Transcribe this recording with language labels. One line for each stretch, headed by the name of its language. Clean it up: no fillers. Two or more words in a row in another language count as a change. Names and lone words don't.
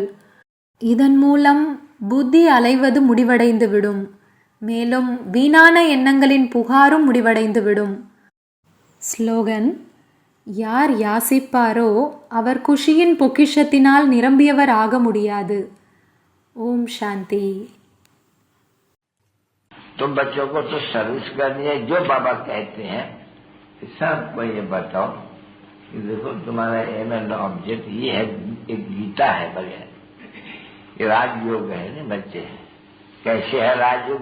Tamil: இதன் மூலம் புத்தி அலைவது முடிவடைந்துவிடும். மேலும் வீணான எண்ணங்களின் புகாரும் முடிவடைந்துவிடும். ஸ்லோகன்: யார் யாசிப்பாரோ அவர் குஷியின் பொக்கிஷத்தினால் நிரம்பியவர் ஆக முடியாது. ஓம் சாந்தி.
Hindi: तुम बच्चों को तो सर्विस करनी है, जो बाबा कहते हैं सबको ये बताओ कि देखो तुम्हारा
English: aim and object
Hindi: ये है, एक गीता है बढ़िया, ये राजयोग है ना बच्चे। कैसे है राजयोग?